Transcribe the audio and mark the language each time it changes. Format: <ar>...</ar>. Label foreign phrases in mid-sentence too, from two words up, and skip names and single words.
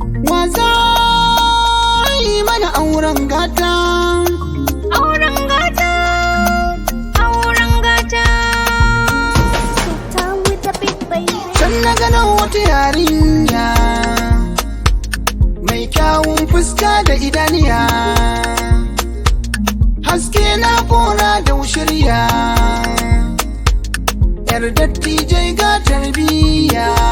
<ha>Wa za yi mana auren gata? Auren gata, auren gata.</ha> <en>Sultan with the big baby.</en> <ha>Can na gano wata yarinya mai kyawun fuska da idaniya. Haske na kora da wushirya. Yar dattijai ga tarbiyya.</ha>